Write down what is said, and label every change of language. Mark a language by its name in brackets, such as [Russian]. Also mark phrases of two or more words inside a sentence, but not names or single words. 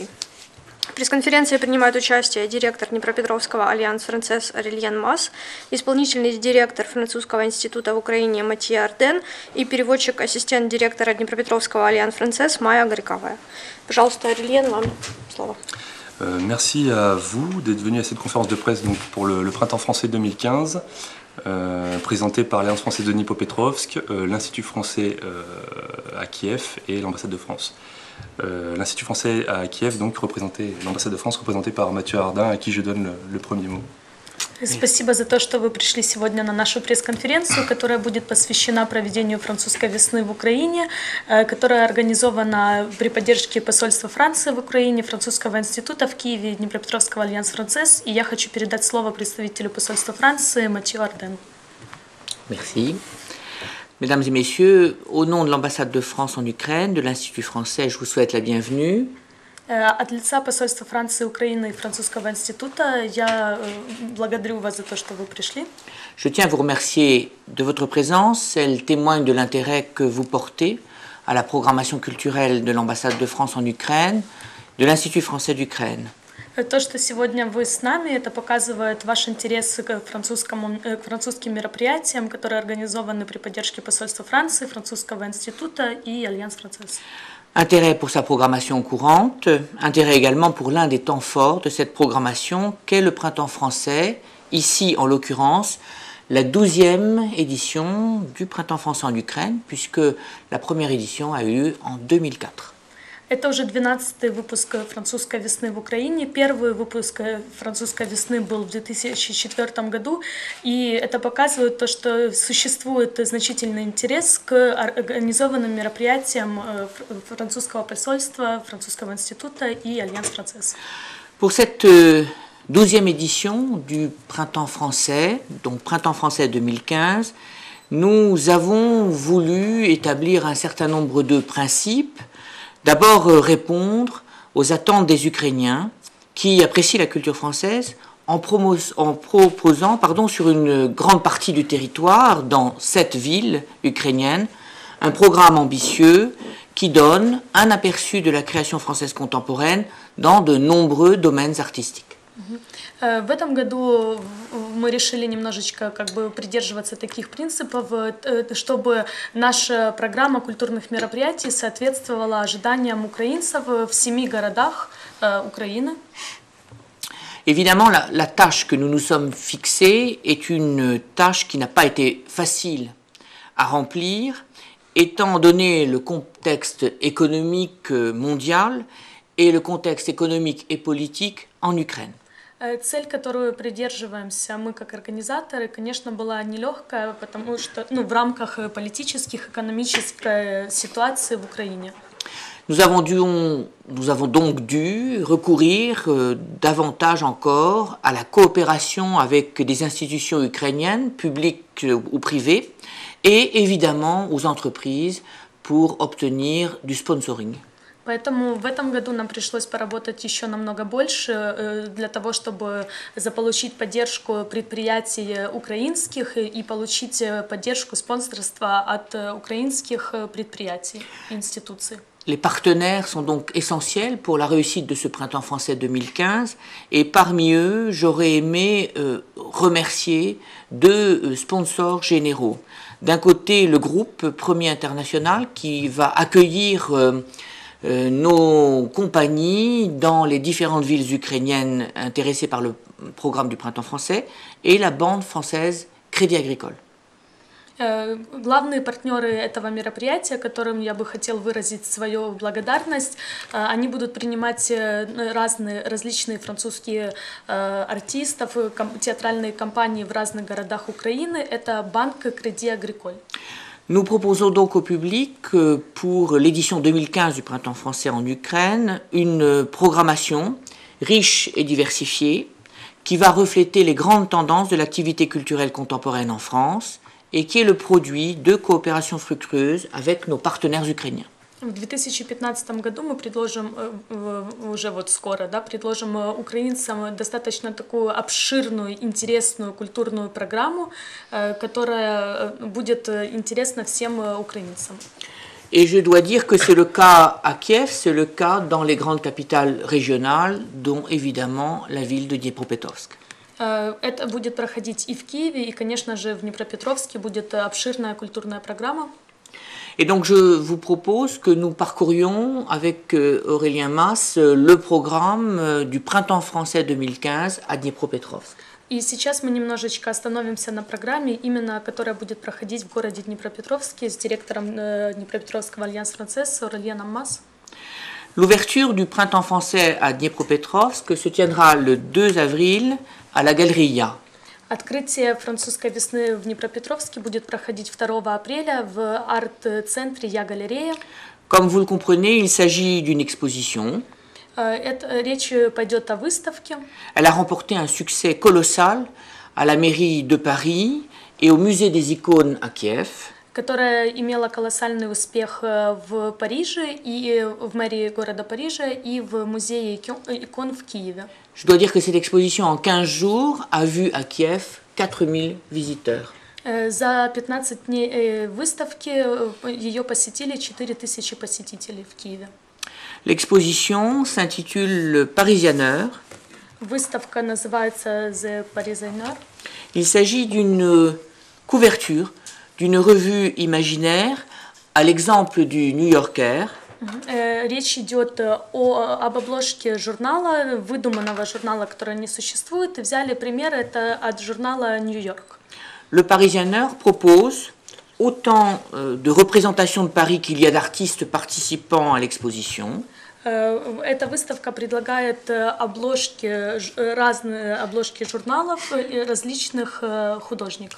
[Russian] В пресс-конференции принимает участие директор Днепропетровского Альянс Францез Арельен Мас, исполнительный директор Французского института в Украине Матье Арден и переводчик-ассистент директора Днепропетровского Альянс Францез Майя Горьковая. Пожалуйста, Арельен, вам слово. [French] Merci à vous d'être venu à cette conférence de presse donc, pour le Printemps français 2015, présentée par l'Alliance française de Dnipropetrovsk, l'Institut français à Kiev et l'ambassade de France. L'Institut français à Kiev, donc l'ambassade de France représentée par Mathieu Ardin, à qui je donne le premier mot. [Russian] Спасибо за то, что вы пришли сегодня на нашу пресс-конференцию, которая будет посвящена проведению французской весны в Украине, которая организована при поддержке посольства Франции в Украине, Французского института в Киеве, Днепропетровского Альянс Францез. И я хочу передать слово представителю посольства Франции Матhieu Арден. [French] Merci. Mesdames et messieurs, au nom de l'ambassade de France en Ukraine, de l'Institut français, je vous souhaite la bienvenue. [Russian] От лица посольства Франции, Украины и Французского института я благодарю вас за то, что вы пришли. [French] Je tiens à vous remercier de votre présence. Elle témoigne de l'intérêt que vous portez à la programmation culturelle de l'ambassade de France en Ukraine, de l'Institut français d'Ukraine. [Russian] То, что сегодня вы с нами, это показывает ваш интерес к французским мероприятиям, которые организованы при поддержке посольства Франции, Французского института и Альянс Францез. [French] Intérêt pour sa programmation courante, intérêt également pour l'un des temps forts de cette programmation qu'est le Printemps français, ici en l'occurrence la 12e édition du Printemps français en Ukraine, puisque la première édition a eu lieu en 2004. [Russian] Это уже 12-й выпуск французской весны в Украине. Первый выпуск французской весны был в 2004 году, и это показывает то, что существует значительный интерес к организованным мероприятиям французского посольства, Французского института и Альянс Францез. [French] Pour cette 12e édition du Printemps français, donc Printemps français 2015, nous avons voulu établir un certain nombre de principes. D'abord, répondre aux attentes des Ukrainiens qui apprécient la culture française en proposant sur une grande partie du territoire, dans 7 villes ukrainiennes, un programme ambitieux qui donne un aperçu de la création française contemporaine dans de nombreux domaines artistiques. [Russian] В этом году мы решили немножечко придерживаться таких принципов, чтобы наша программа культурных мероприятий соответствовала ожиданиям украинцев в 7 городах Украины. [French] Évidemment, la tâche que nous nous sommes fixée est une tâche qui n'a pas été facile à remplir, étant donné le contexte économique mondial et le contexte économique et politique en Ukraine. [Russian] Цель, которую придерживаемся мы как организаторы, конечно, была нелегкая, потому что в рамках политических, экономической ситуации в Украине. [French] Nous avons donc dû recourir davantage encore à la coopération avec des institutions ukrainiennes, publiques ou privées, et évidemment aux entreprises pour obtenir du sponsoring. [Russian] Поэтому в этом году нам пришлось поработать еще намного больше для того, чтобы заполучить поддержку предприятий украинских и получить поддержку спонсорства от украинских предприятий и институций. [French] Les partenaires sont donc essentiels pour la réussite de ce Printemps français 2015 et parmi eux, j'aurais aimé remercier 2 sponsors généraux. D'un côté, le groupe Premier International qui va accueillir nos compagnies dans les différentes villes ukrainiennes intéressées par le programme du Printemps français et la bande française Crédit Agricole. [Russian] Главные партнеры этого мероприятия, которым я бы хотел выразить свою благодарность, они будут принимать различные французские артистов, театральные компании в разных городах Украины. Это банк Crédit Agricole. [French] Nous proposons donc au public, pour l'édition 2015 du Printemps français en Ukraine, une programmation riche et diversifiée qui va refléter les grandes tendances de l'activité culturelle contemporaine en France et qui est le produit de coopérations fructueuses avec nos partenaires ukrainiens. [Russian] В 2015 году мы предложим, уже вот скоро, да, предложим украинцам достаточно такую обширную, интересную культурную программу, которая будет интересна всем украинцам. [French] Et je dois dire que c'est le cas à Kiev, c'est le cas dans les grandes capitales régionales, dont évidemment la ville de Dniepropetrovsk. [Russian] Это будет проходить и в Киеве, и, конечно же, в Днепропетровске будет обширная культурная программа. [French] Et donc je vous propose que nous parcourions avec Aurélien Mas le programme du Printemps français 2015 à Dniepropetrovsk. [Russian] И сейчас мы немножечко остановимся на программе, именно которая будет проходить в городе Днепропетровске с директором Днепропетровского Альянс Францесс Аурélien Mas. [French] L'ouverture du Printemps français à Dniepropetrovsk se tiendra le 2 avril à la Galerie Ya. [Russian] Открытие французской весны в Днепропетровске будет проходить 2 апреля в арт-центре Я-галерея. [French] Comme vous le comprenez, il s'agit d'une exposition. [Russian] Речь пойдет о выставке. [French] Elle a remporté un succès colossal à la mairie de Paris et au musée des icônes à Kiev. [Russian] Которая имела колоссальный успех в Париже, и в мэрии города Парижа, и в музее икон в Киеве. [French] Je dois dire que cette exposition en 15 jours a vu à Kiev 4000 visiteurs. [Russian] За 15 дней выставки ее посетили 4000 посетителей в Киеве. [French] L'exposition s'intitule Parisianeur. [Russian] Выставка называется The Parisianeur. [French] Il s'agit d'une couverture d'une revue imaginaire à l'exemple du New Yorker. [Russian] Речь идет об обложке журнала, выдуманного журнала, который не существует, и взяли пример это от журнала New York. [French] Le Parisianeur propose autant de représentations de Paris qu'il y a d'artistes participant à l'exposition. [Russian] Эта выставка предлагает разные обложки журналов различных художников.